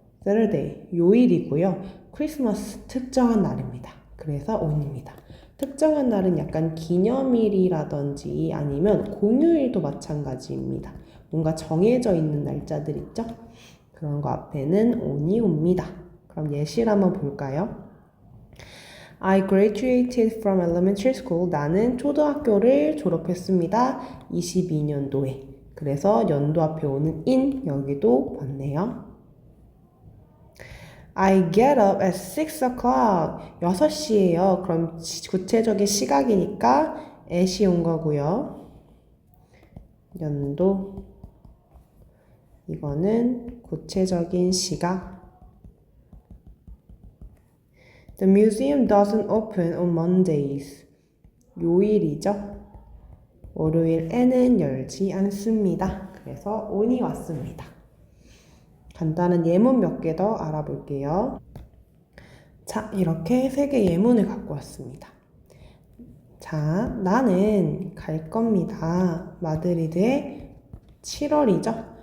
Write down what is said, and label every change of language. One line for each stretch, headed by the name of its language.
Korean: Saturday 요일이고요. 크리스마스 특정한 날입니다. 그래서 on입니다. 특정한 날은 약간 기념일이라든지 아니면 공휴일도 마찬가지입니다. 뭔가 정해져 있는 날짜들 있죠? 그런 거 앞에는 on이 옵니다. 그럼 예시를 한번 볼까요?
English: I graduated from elementary school.
Korean: 나는 초등학교를 졸업했습니다. 22년도에. 그래서 연도 앞에 오는 in 여기도 맞네요.
English: I get up at 6 o'clock.
Korean: 6시예요. 그럼 구체적인 시각이니까 at이 온 거고요. 연도 이거는 구체적인 시각.
English: The museum doesn't open on Mondays.
Korean: 요일이죠. 월요일에는 열지 않습니다. 그래서 on이 왔습니다. 간단한 예문 몇 개 더 알아볼게요. 자, 이렇게 3개 예문을 갖고 왔습니다. 자, 나는 갈 겁니다. 마드리드에 7월이죠?